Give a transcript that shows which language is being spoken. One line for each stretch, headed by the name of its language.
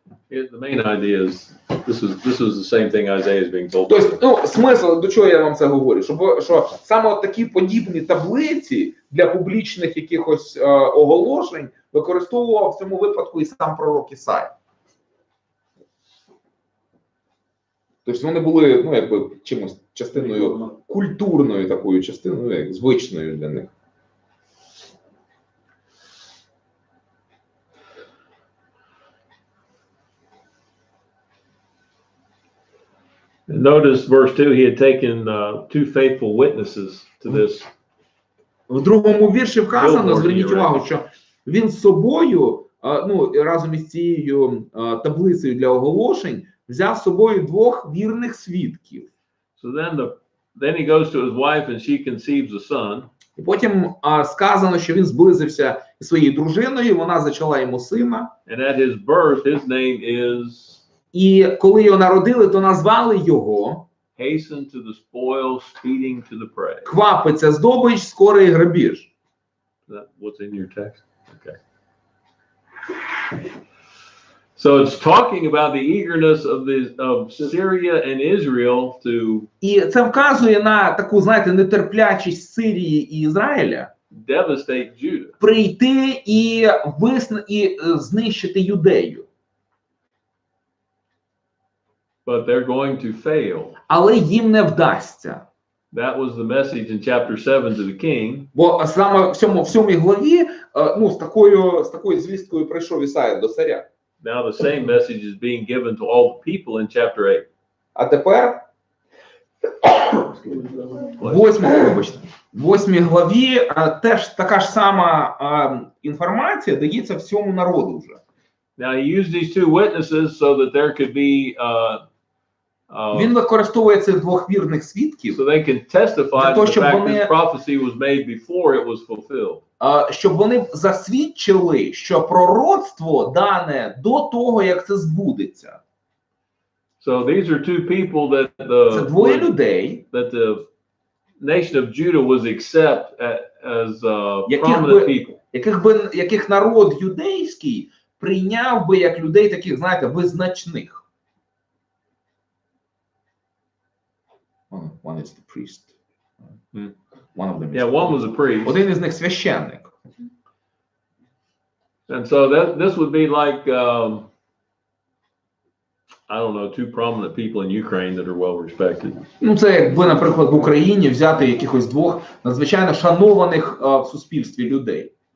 English: The main idea is this was the same thing Isaiah is being told.
Ukrainian: Тобто, смисл, до чого я вам це говорю, що саме от такі подібні таблиці для публічних якихось оголошень використовував в цьому випадку і сам пророк Ісая. Тобто вони були, ну, якби чимось частиною культурною такою частиною, як звичною для них.
English: Notice verse 2, he had taken two faithful witnesses to this.
Ukrainian: В другому вірші вказано, зверніть увагу, що він з собою, ну, разом із цією таблицею для оголошень, взяв з собою двох вірних свідків.
English: So then he goes to his wife and she conceives a son.
Ukrainian: І потім сказано, що він зблизився зі своєю дружиною, вона зачала йому сина.
English: And at his birth, his name is...
Ukrainian: І коли його народили, то назвали його
English: Hasten to the spoil, speeding to the prey.
Ukrainian: Квапиться здобич, скорий грабіж.
English: Is that what's in your text? Okay. So it's talking about the eagerness of Syria and Israel to
Ukrainian: І це вказує на таку, знаєте, нетерплячість Сирії і Ізраїля
English: devastate Judah.
Ukrainian: прийти і знищити Юдею.
English: But they're going to fail.
Ukrainian: Але їм не вдасться.
English: That was the message in chapter 7 to the king.
Ukrainian: Бо саме в сьомій главі, ну, з такою звісткою прийшов Ісая до царя.
English: Now the same message is being given to all the people in chapter 8.
Ukrainian: А тепер в 8 главі теж така ж сама інформація дається всьому народу вже.
English: Now he used these two witnesses so that there could be
Ukrainian: Він використовує цих двох вірних свідків,
English: so they can testify to the fact this prophecy was made before it was fulfilled.
Ukrainian: Щоб вони засвідчили, що пророцтво дане до того, як це збудеться.
English: So these are two people that
Ukrainian: Це двоє людей,
English: that the nation of Judah was accept as prominent people.
Ukrainian: Яких народ юдейський прийняв би як людей таких, знаєте, визначних.
English: One is the priest. One of them is one was a priest.
Ukrainian: Один із них священник.
English: And so this would be like I don't know, two prominent people in Ukraine that are well respected.
Ukrainian: Ну, це якби, наприклад, в Україні взяти якихось двох надзвичайно шанованих в суспільстві людей.